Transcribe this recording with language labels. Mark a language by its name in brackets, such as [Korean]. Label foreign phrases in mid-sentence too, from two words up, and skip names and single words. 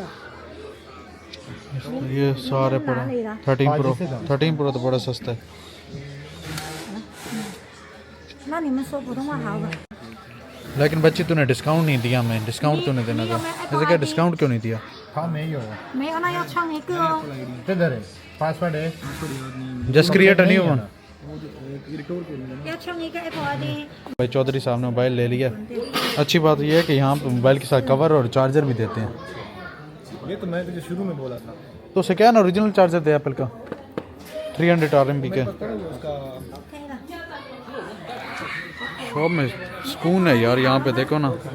[Hindi] ये सारे पड़े 13 Pro तो बड़ा सस्ता है। लेकिन बच्ची तूने डिस्काउंट नहीं दिया, मैं डिस्काउंट तूने देना था, ऐसे क्या डिस्काउंट क्यों नहीं दिया? हाँ मैं ही होगा। [Chinese] 没有，那要创一个哦。 [Hindi] किधर है पासवर्ड है? [English] just create a new one. [Chinese] 要创一个 Apple ID。 [Hindi] भाई चौधरी साहब ने मोबाइल ले लिया। अच्छी बात यह है कि यहाँ पे मोबाइल के साथ कवर और चार्जर भी देते हैं। ये तो मैं तुझे शुरू में बोला था। तो उसे क्या ना [English] original charger [Hindi] दे एप्पल का 300 RMB के। शॉप में सुकून है यार, यहाँ पे देखो ना।